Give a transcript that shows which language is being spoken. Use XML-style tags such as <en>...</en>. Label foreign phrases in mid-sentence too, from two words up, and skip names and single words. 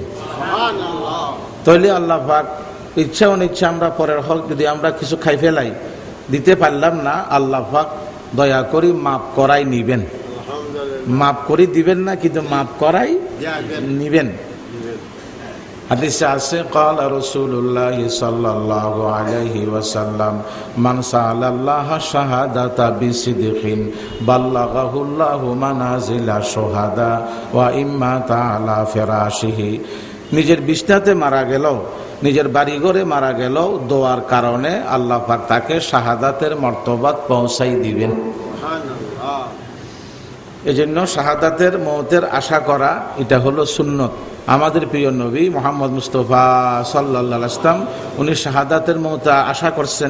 <bn>তাহলে আল্লাহ পাক ইচ্ছা অনিচ্ছা আমরা পরের হক যদি আমরা কিছু খাই ফেলাই, দিতে পারলাম না, আল্লাহ পাক দয়া করি মাফ করাই নিবেন, মাফ করি দিবেন না, কিন্তু মাফ করাই নিবেন। হাদিসে আছে,</bn> <ar>قال رسول الله صلى الله عليه وسلم من سأل الله الشهادة بصدق بلغه الله منازل الشهداء وإما تعالى فراشه.</ar> <bn>নিজের বিছনাতে মারা গেল, নিজের বাড়িঘরে মারা গেল, দোয়ার কারণে আল্লাহ পাক তাকে শাহাদাতের মর্তবাত পৌঁছাই দিবেন। সুবহানাল্লাহ। এজন্য শাহাদাতের মওতের আশা করা, এটা হলো সুন্নত। আমাদের প্রিয় নবী মুহাম্মদ মুস্তাফা</bn> <ar>صلى الله عليه وسلم,</ar> <bn>উনি শাহাদাতের মওত আশা করছেন।</bn>